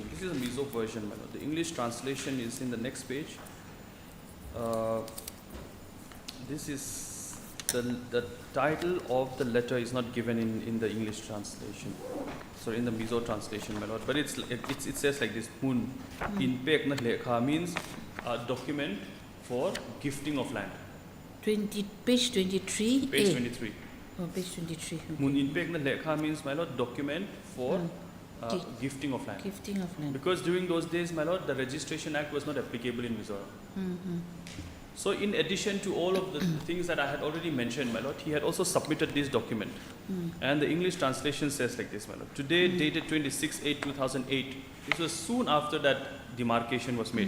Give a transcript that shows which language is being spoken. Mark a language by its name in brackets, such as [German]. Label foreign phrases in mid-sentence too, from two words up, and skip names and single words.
[English] This is a Mizo version, my Lord. The English translation is in the next page. This is the title of the letter is not given in the English translation. Sorry, in the Mizo translation, my Lord. But it says like this: [Mizo] Mun in pek na lekha [English] means a document for gifting of land. Page 23. Page 23. Oh, page 23. Okay. [Mizo] Mun in pek na lekha [English] means, my Lord, document for gifting of land. Gifting of land. Because during those days, my Lord, the Registration Act was not applicable in Mizoram. So in addition to all of the things that I had already mentioned, my Lord, he had also submitted this document. And the English translation says like this, my Lord. Today, dated 26/8/2008, this was soon after that demarcation was made.